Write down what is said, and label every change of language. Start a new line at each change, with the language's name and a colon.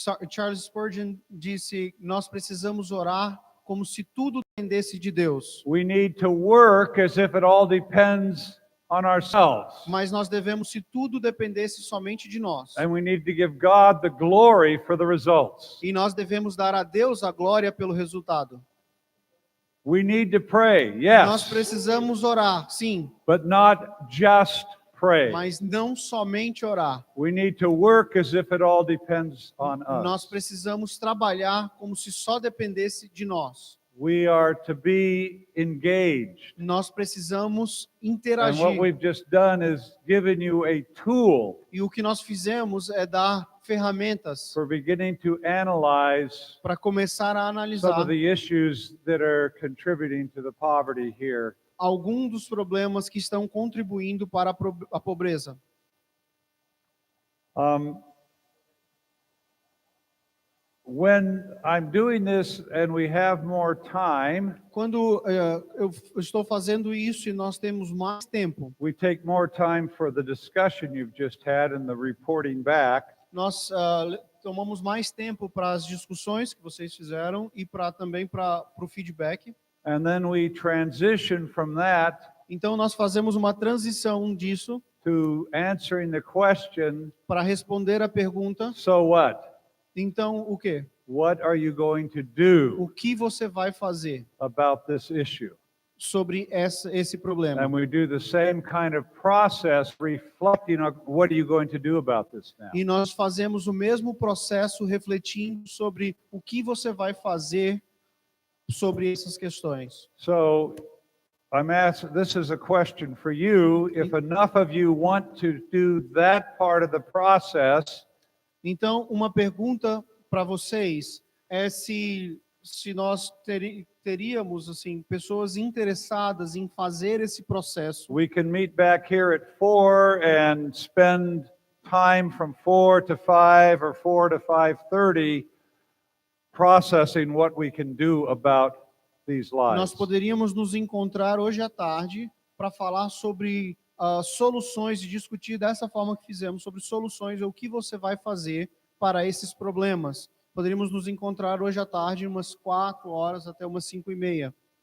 Portuguese: Charles Spurgeon disse: nós precisamos orar como se tudo dependesse de Deus.
English: We need to work as if it all depends on ourselves.
Portuguese: Mas nós devemos se tudo dependesse somente de nós.
English: And we need to give God the glory for the results.
Portuguese: E nós devemos dar a Deus a glória pelo resultado.
English: We need to pray, yes.
Portuguese: Nós precisamos orar, sim.
English: But not just pray.
Portuguese: Mas não somente orar.
English: We need to work as if it all depends on us.
Portuguese: Nós precisamos trabalhar como se só dependesse de nós.
English: We are to be engaged.
Portuguese: Nós precisamos
English: And
Portuguese: interagir.
English: what we've just done is given you a tool
Portuguese: E o que nós fizemos é dar ferramentas
English: for beginning to analyze
Portuguese: para começar a
English: some
Portuguese: analisar
English: of the issues that are contributing to the poverty here.
Portuguese: alguns dos problemas que estão contribuindo para a pobreza.
English: When I'm doing this and we have more time,
Portuguese: Quando eu estou fazendo isso e nós temos mais tempo,
English: we take more time for the discussion you've just had and the reporting back.
Portuguese: nós tomamos mais tempo para as discussões que vocês fizeram e também para o feedback.
English: And then we transition from that
Portuguese: Então nós fazemos uma transição disso
English: to answering the question,
Portuguese: para responder a pergunta:
English: so what?
Portuguese: então o quê?
English: What are you going to do
Portuguese: O que você vai fazer
English: about this issue?
Portuguese: sobre esse problema?
English: And we do the same kind of process reflecting on what are you going to do about this now?
Portuguese: E nós fazemos o mesmo processo refletindo sobre o que você vai fazer sobre essas questões.
English: So I'm asking, this is a question for you. If enough of you want to do that part of the process,
Portuguese: Então, uma pergunta para vocês é se nós teríamos assim pessoas interessadas em fazer esse processo.
English: we can meet back here at 4 and spend time from 4 to 5 or 4 to 5:30 processing what we can do about these lies.
Portuguese: Nós poderíamos nos encontrar hoje à tarde para falar sobre soluções e discutir dessa forma que fizemos sobre soluções ou o que você vai fazer para esses problemas. Poderíamos nos encontrar hoje à tarde, umas 4 horas até umas 5:30.